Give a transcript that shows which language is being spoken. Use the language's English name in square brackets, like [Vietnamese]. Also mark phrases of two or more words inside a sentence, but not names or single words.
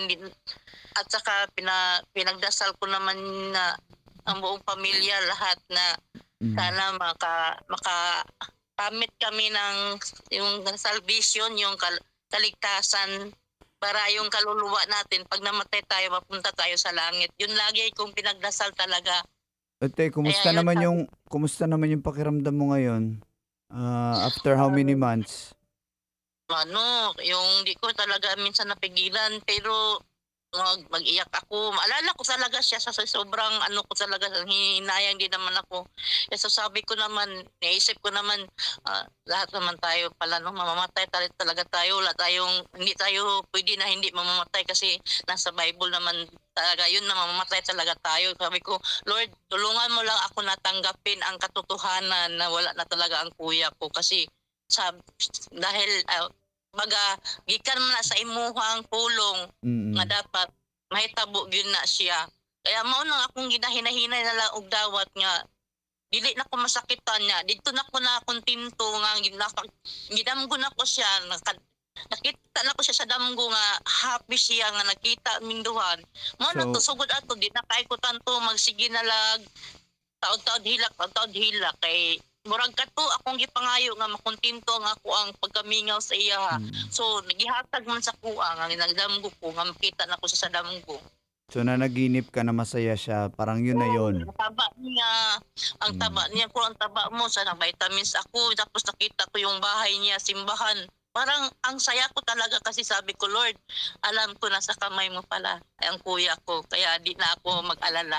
[Filipino] At saka pinagdasal ko naman na ang buong pamilya, lahat na sana makakamit kami ng yung salvation, yung kaligtasan, para yung kaluluwa natin, pag namatay tayo, mapunta tayo sa langit. Yun lagi kong pinagdasal talaga. Ate, kumusta naman yung pakiramdam mo ngayon? [English] After how many months? [Filipino] Yung di ko talaga minsan napigilan, pero mag-iyak ako. Maalala ko talaga siya sa sobrang ko talaga, hinayang din naman ako. So sabi ko naman, naisip ko naman, lahat naman tayo pala, mamamatay talaga tayo. Hindi tayo pwede na hindi mamamatay kasi nasa Bible naman talaga yun na mamamatay talaga tayo. Sabi ko, Lord, tulungan mo lang ako natanggapin ang katotohanan na wala na talaga ang kuya ko kasi dahil [Cebuano] gikan man na sa imuhang pulong nga dapat mahitabo gyud na siya. Kaya mao nang akong ginahinay na lang og dawat nga dili na ko masakitan niya. Dito na ko na kontento nga gidamgo na ko siya, nakita na ko siya sa damgo nga happy siya nga nakita ming duhan. Mao na to sugod ato di na kay ko tanto magsige na lag taod-taod hilak kay murag kato akong gipangayo nga makontento nga ako ang pagkamingaw sa iya. So nagihatag man sa kuha nga ginagdamgo ko nga makita na ko sa damgo. [Filipino] So nanaginip ka na masaya siya, parang yun na yun. Ang taba niya, ang taba mo sa vitamins ako, tapos nakita ko yung bahay niya, simbahan. Parang ang saya ko talaga kasi sabi ko, Lord, alam ko na sa kamay mo pala ang kuya ko, kaya di na ako mag-alala.